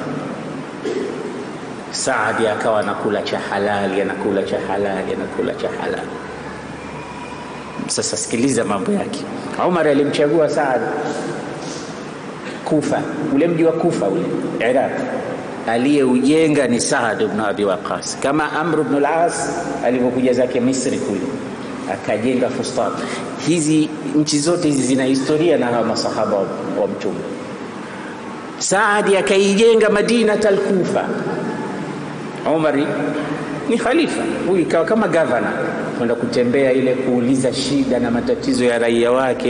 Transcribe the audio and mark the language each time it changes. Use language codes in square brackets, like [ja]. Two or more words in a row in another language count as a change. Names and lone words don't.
[sw] Saadi akawa anakula cha halali, anakula cha halali. Sasa sikiliza mambo yake. Umar alimchagua Saad Kufa, ule mji wa Kufa ule Iraq, aliyeujenga ni Saad ibn Abi Waqqas, kama Amr ibn al-As alipokuja zake Misri kule akajenga Fustat. Hizi nchi zote hizi zina historia na hawa masahaba wa Mtume. Saad akaijenga Madina al-Kufa. Umar ni khalifa, huyu ikawa kama governor, kwenda kutembea ile kuuliza shida na matatizo ya raia wake.